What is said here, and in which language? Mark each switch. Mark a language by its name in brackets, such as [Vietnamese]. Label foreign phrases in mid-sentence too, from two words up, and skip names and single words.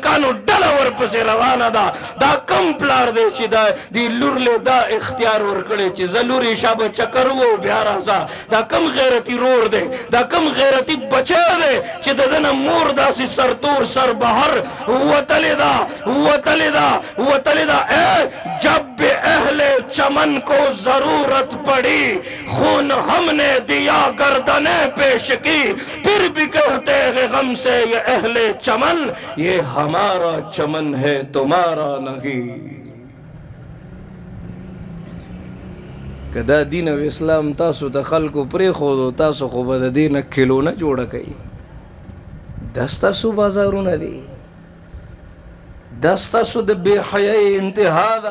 [Pashto] ملائکانو ډله ورپسې روانه ده. دا کم پلار دی چې دی لور له دا اختیار ورکړی چې زه لورې شابه چکر و بیا راځه؟ دا کم غیرتي رور دی؟ دا کم غیرتي بچی دی چې د ده نه مور داسې سرتور سر بهر وتلې ده؟ [Urdu] جب به اهل چمن کو ضرورت پڑی خون ہم نے دیا گردنیں پیش کی پھر بھی کہتے ہیں غم سے یہ اہل چمن یہ ہمارا چمن ہے تمہارا نہیں. [Pashto] که دا دین او اسلام تاسو ته خلکو پرېښودو تاسو خو به د دې نه کیلو نه جوړه کوي. دا ستاسو بازارونه دي، دا ستاسو د بې حیایۍ انتها ده.